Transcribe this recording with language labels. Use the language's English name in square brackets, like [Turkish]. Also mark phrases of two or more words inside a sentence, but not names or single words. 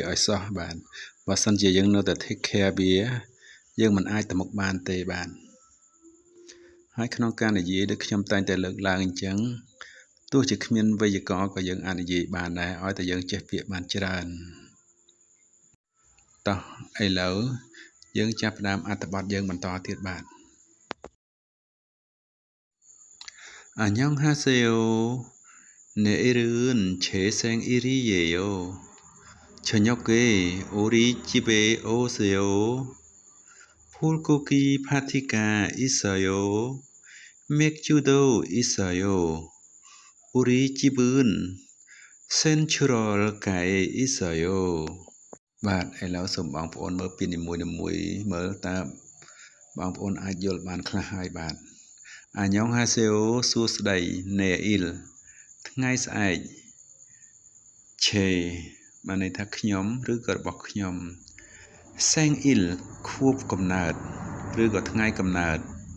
[Khmer] ឲ្យសោះបាទបើសិនជាយើងនៅតែ [English] take care [Khmer] វាយើងមិនអាចទៅមុខបានទេបាទហើយក្នុងការនិយាយដូចខ្ញុំតែងតែលើកឡើងអញ្ចឹងទោះជាគ្មានវេយ្យាករណ៍ក៏យើងអាចនិយាយបានដែរឲ្យតែយើងចេះពាក្យបានច្រើនតោះឥឡូវយើងចាប់ផ្ដើមអត្ថបទយើងបន្តទៀតបាទ [Korean] 안녕하세요내일은재생일이에요. 저녁에 우리 집에 오세요. 불고기 파티가 있어요. 맥주도 있어요. 우리 집은 센트럴가에 있어요. [Khmer] បាទឥឡូវសូមបងប្អូនមើលពីនីមួយៗមើលតើបងប្អូនអាចយល់បានខ្លះហើយបាទ안녕하세요សួស្តី내일ថ្ងៃស្អែកឆេបានន័យថាខ្ញុំឬក៏របស់ខ្ញុំ생일ខួបកំណើតឬក៏ថ្ងៃកំណើត